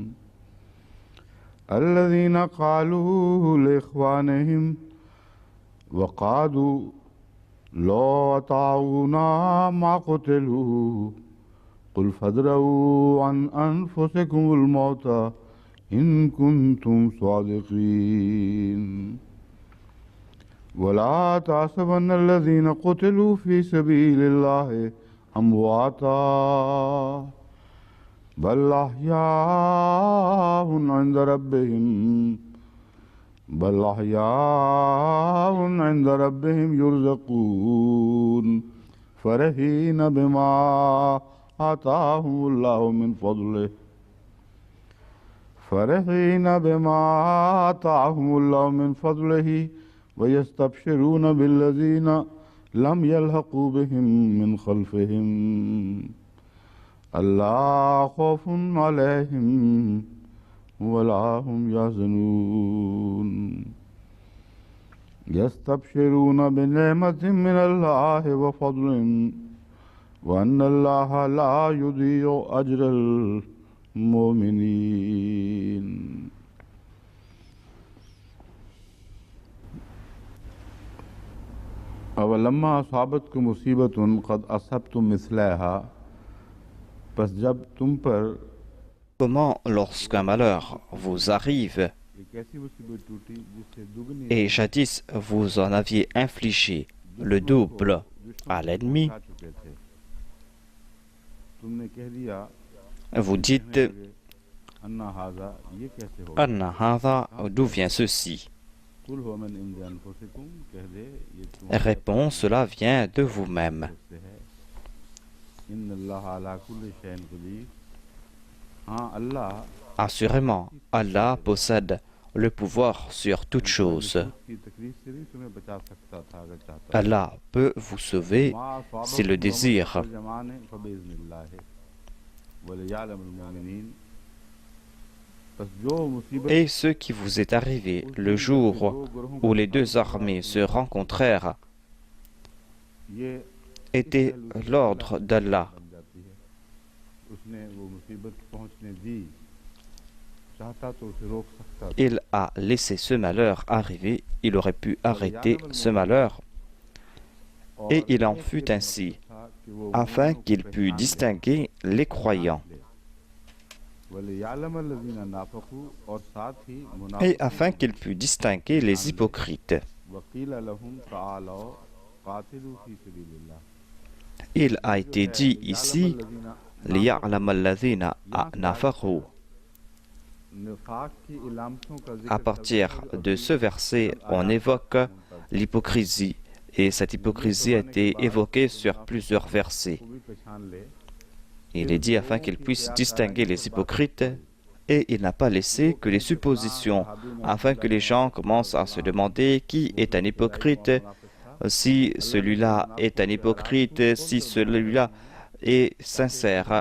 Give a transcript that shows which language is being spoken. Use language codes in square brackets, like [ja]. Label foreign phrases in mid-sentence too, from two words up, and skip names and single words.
[ar] الذين قالوا لإخوانهم وقعدوا لو أطاعونا ما قتلوا قل فادرءوا عن أنفسكم الموت إن كنتم صادقين. ولا تحسبن الذين قتلوا في سبيل الله أمواتا بل أحياء عند ربهم يرزقون فرحين بما آتاهم الله من فضله ويستبشرون بالذين لم يلحقوا بهم من خلفهم ألا خوف عليهم ولا هم يحزنون. يستبشرون بنعمة من الله وفضل وأن الله لا يضيع أجر المؤمنين. أولما أصابتكم مصيبة قد أصبتم مثليها, [hi] बस जब तुम पर [fr] Comment, lorsqu'un malheur vous arrive, [hi] एक ऐसी मुसीबत टूटी जिससे दुगनी [fr] et jadis vous en aviez infligé le [hi] दुश्मन को [fr] double à l'ennemi, [hi] पहुंचा चुके थे, तुमने कह दिया, [fr] vous [hi] कहने [fr] dites [hi] लगे, [ar] أنى هذا, [hi] ये कैसे हो गया? [ar] أنى هذا, [fr] d'où vient ceci? [ar] قل هو من عند أنفسكم, [hi] कह दे ये [fr] Réponds, cela vient de vous-même. [hi] से है। [ar] إن الله على كل شيء قدير, [hi] हाँ अल्लाह [fr] Assurément, Allah possède le pouvoir sur toute chose. [hi] की तकलीफ से भी तुम्हें बचा सकता था अगर चाहता। [fr] Allah peut vous sauver s'il le désire. [ar] الجمعان فبإذن الله وليعلم المؤمنين, [hi] बस जो मुसीबत [fr] Et ce qui vous est arrivé le jour où les deux armées se rencontrèrent [hi] ये [fr] était l'ordre d'Allah. [hi] बन जाती है। उसने वो मुसीबत पहुंचने दी, चाहता तो उसे रोक सकता था। [fr] Il a laissé ce malheur arriver, il aurait pu arrêter ce malheur, et il en fut ainsi, afin qu'il pût distinguer les croyants, [ar] وليعلم الذين نافقوا, [hi] और साथ ही [fr] et [hi] मुनाफ़िक़ीन [fr] afin qu'il pût distinguer les hypocrites. [ar] وقيل لهم تعالوا قاتلوا في سبيل الله. [fr] Il a été dit ici, [ar] لِيَعْلَمَ الَّذِينَ نَافَقُوا. [hi] निफाक की इलामतों का [fr] À [hi] जिक्र [fr] partir de ce verset, on évoque l'hypocrisie, et cette hypocrisie a été évoquée sur plusieurs versets. [hi] को भी पहचान ले, [fr] Il est dit afin qu'il puisse distinguer les hypocrites, et il n'a pas laissé que les suppositions, afin que les gens commencent à se demander qui est un hypocrite, si celui-là est un hypocrite, si celui-là et sincère.